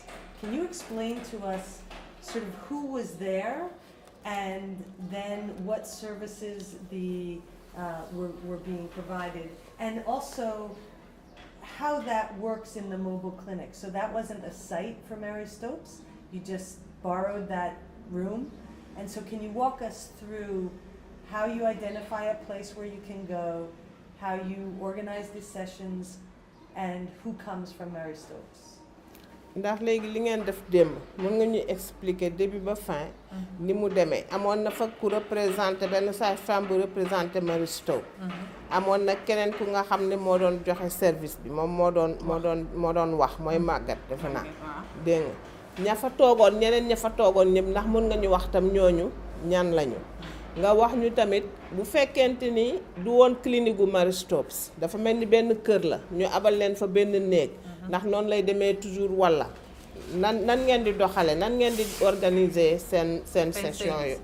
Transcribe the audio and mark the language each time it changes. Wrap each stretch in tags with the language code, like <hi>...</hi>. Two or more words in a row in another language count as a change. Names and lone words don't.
<en>Can you explain to us sort of who was there, and then what services were being provided, and also how that works in the mobile clinic? So that wasn't a site for Mary Stopes. You just borrowed that room. And so can you walk us through how you identify a place where you can go, how you organize the sessions, and who comes from Mary Stopes?</en> <wo>ndax léegi li ngeen def démb mën nga ñu expliquer début ba fin ni mu demee amoon na fa ku représenté benn sage-femme bu représenté Mary Stopes amoon na keneen ku nga xam ne moo doon joxe service bi moom moo doon wax mooy màggat defe naa dégg nga ña fa toogoon ñeneen ña fa toogoon ñëpp ndax mën nga ñu wax tam ñooñu ñan lañu nga wax ñu tamit bu fekkente ni du woon clinique gu Mary Stopes dafa mel ni benn kër la ñu abal leen fa benn néeg ndax noonu lay demee toujours walla nan ngeen di doxale nan ngeen di organiser seen session yi</wo>